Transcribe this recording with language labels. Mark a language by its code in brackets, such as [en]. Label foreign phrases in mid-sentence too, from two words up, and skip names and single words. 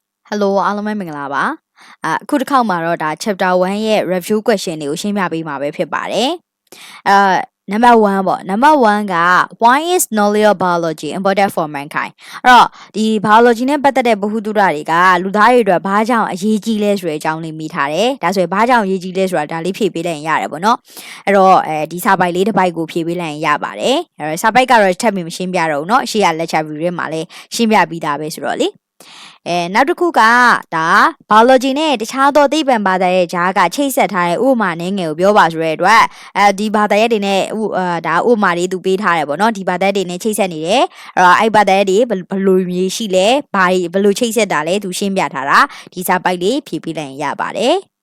[my] Hello အားလုံးပဲမင်္ဂလာပါအခုတစ်ခေါက်မှာတော့ဒါ chapter 1ရဲ့ [en] review question [my] တွေကိုရှင်းပြပေးမှာပဲဖြစ်ပါတယ်number 1ပေါ့ number 1က [en] why is nuclear biology important for mankind [my] အဲ့တော့ဒီ biology နဲ့ပတ်သက်တဲ့ဗဟု သုတတွေကလူသားတွေအတွက်ဘာကြောင့်အရေးကြီးလဲဆိုတဲ့အကြောင်းလေးမိထားတယ်ဒါဆိုရင်ဘာကြောင့်အရေးကြီးလဲဆိုတာဒါလေးဖြည့်ပေးလိုက်ရင်ရတယ်ပေါ့နော်အဲ့တော့ ဒီစာပိုက်လေးတစ်ပိုက်ကိုဖြည့်ပေးလိုက်ရင်ရပါတယ်အဲ့တော့စာပိုက်ကတော့ထပ်ပြီးမရှင်းပြတော့ဘူးเนาะအရှိရ [en] lecture view [my] တွေမှာလည်းရှင်းပြပြီးသားပဲဆိုတော့လေနောက်တစ်ခုကဒါ biology နဲ့တခြားသောသိပ္ပံဘာသာရဲ့ဂျားကချိတ်ဆက်ထားတဲ့ဥပမာနည်းငယ်ကိုပြောပါဆိုတဲ့အတွက်ဒီဘာသာရဲ့တွေနဲ့ဒါဥပမာတွေသူပေးထားတယ်ပေါ့နော်ဒီဘာသာတွေနဲ့ချိတ်ဆက်နေတယ်အဲ့တော့အဲ့ဘာသာရဲ့တွေဘယ်လိုမျိုးရှိလဲဘာဘယ်လိုချိတ်ဆက်တာလဲသူရှင်းပြထားတာဒီစာပိုက်လေးဖြည့်ပေးလိုက်ရင်ရပါတယ်